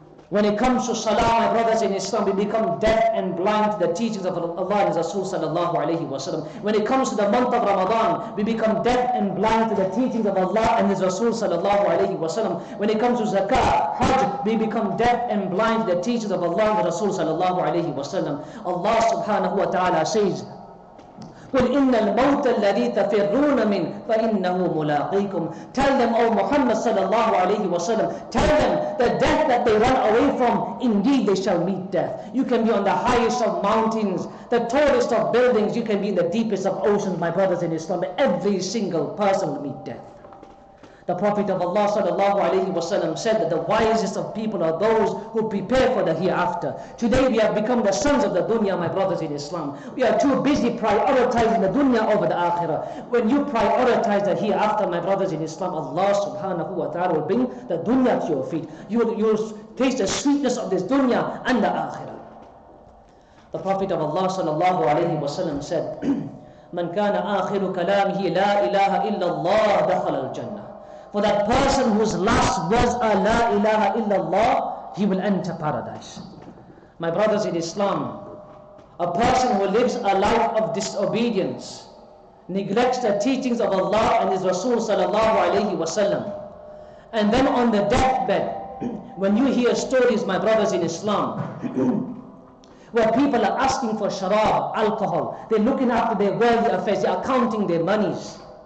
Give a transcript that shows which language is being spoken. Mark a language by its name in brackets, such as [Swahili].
[English] When it comes to salah, my brothers in Islam, we become deaf and blind to the teachings of Allah and His Rasul sallallahu alayhi wa sallam. When it comes to the month of Ramadan, we become deaf and blind to the teachings of Allah and His Rasul sallallahu alayhi wa sallam. When it comes to zakah, hajj, we become deaf and blind to the teachings of Allah and Rasul sallallahu alayhi wa sallam. [Arabic] Allah subhanahu wa ta'ala says, قُلْ إِنَّ الْمَوْتَ الَّذِي تَفِرُّونَ مِنْهُ فَإِنَّهُ مُلَاقِيكُمْ. [English] Tell them, O Muhammad sallallahu alayhi wa sallam, tell them the death that they run away from, indeed they shall meet death. You can be on the highest of mountains, the tallest of buildings, you can be in the deepest of oceans, my brothers in Islam, but every single person will meet death. The Prophet of Allah sallallahu alayhi wa sallam said that the wisest of people are those who prepare for the hereafter. Today we have become the sons of the dunya, my brothers in Islam. We are too busy prioritizing the dunya over the akhirah. When you prioritize the hereafter, my brothers in Islam, Allah subhanahu wa ta'ala will bring the dunya to your feet. You'll taste the sweetness of this dunya and the akhirah. The Prophet of Allah [Arabic] sallallahu alayhi wa sallam said, مَنْ كَانَ آخِرُ كَلَامِهِ لَا إِلَهَ إِلَّا اللَّهِ دَخَلَ الْجَنَّةِ. [English] For that person whose last words are [Arabic] La ilaha illallah, [English] he will enter paradise. My brothers in Islam, a person who lives a life of disobedience, neglects the teachings of Allah and His Rasul sallallahu alayhi wa sallam, and then on the deathbed, when you hear stories, my brothers in Islam, where people are asking for sharab, alcohol, they're looking after their worldly affairs, they are counting their monies.